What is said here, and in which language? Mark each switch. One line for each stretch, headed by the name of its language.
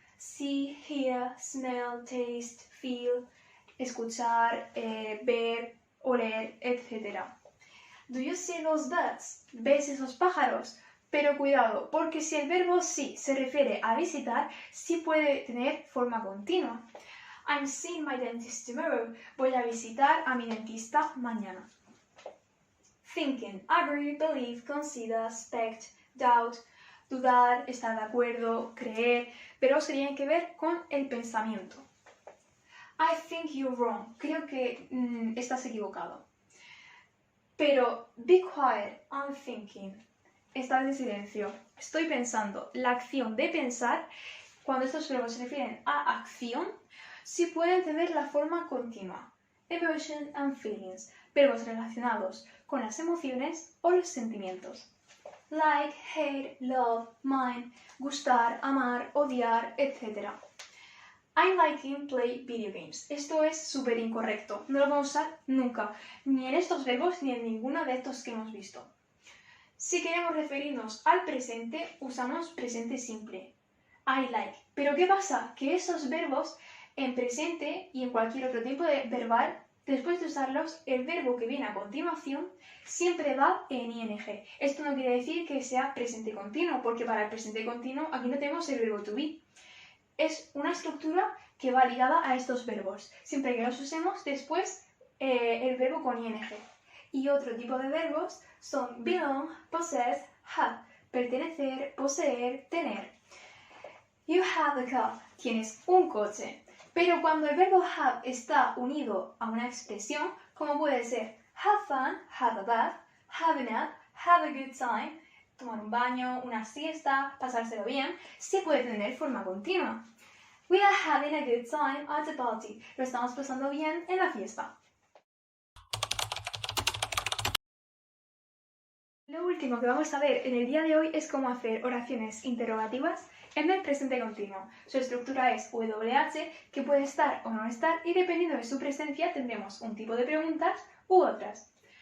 English: See, hear, smell, taste, feel,
Spanish: escuchar, ver, oler,
English: etc. Do you see those birds?
Spanish: ¿Ves esos pájaros? Pero cuidado, porque si el verbo see se refiere a visitar, sí puede tener forma continua.
English: I'm seeing my dentist tomorrow.
Spanish: Voy a visitar a mi dentista mañana.
English: Thinking, agree, believe, consider, expect, doubt,
Spanish: dudar, estar de acuerdo, creer, pero se tienen que ver con el pensamiento.
English: I think you're wrong.
Spanish: Creo que estás equivocado.
English: Pero be quiet, I'm thinking.
Spanish: Estar en silencio. Estoy pensando. La acción de pensar, cuando estos verbos se refieren a acción, sí pueden tener la forma continua.
English: Emotion and feelings.
Spanish: Verbos relacionados con las emociones o los sentimientos.
English: Like, hate, love, mind,
Spanish: gustar, amar, odiar,
English: etc. I'm liking play video games.
Spanish: Esto es súper incorrecto. No lo vamos a usar nunca, ni en estos verbos ni en ninguno de estos que hemos visto. Si queremos referirnos al presente, usamos presente simple.
English: I like.
Spanish: Pero ¿qué pasa? Que esos verbos en presente y en cualquier otro tiempo verbal, después de usarlos, el verbo que viene a continuación siempre va en ing. Esto no quiere decir que sea presente continuo, porque para el presente continuo aquí no tenemos el verbo to be. Es una estructura que va ligada a estos verbos. Siempre que los usemos, después el verbo con ing. Y otro tipo de verbos son
English: belong, possess, have,
Spanish: pertenecer, poseer, tener.
English: You have a car,
Spanish: tienes un coche. Pero cuando el verbo have está unido a una expresión, como puede ser
English: have fun, have a bath, have a nap, have a good time,
Spanish: tomar un baño, una siesta, pasárselo bien, sí puede tener forma continua.
English: We are having a good time at the party.
Spanish: Lo estamos pasando bien en la fiesta. Lo último que vamos a ver en el día de hoy es cómo hacer oraciones interrogativas en el presente continuo. Su estructura es WH, que puede estar o no estar, y dependiendo de su presencia tendremos un tipo de preguntas u otras.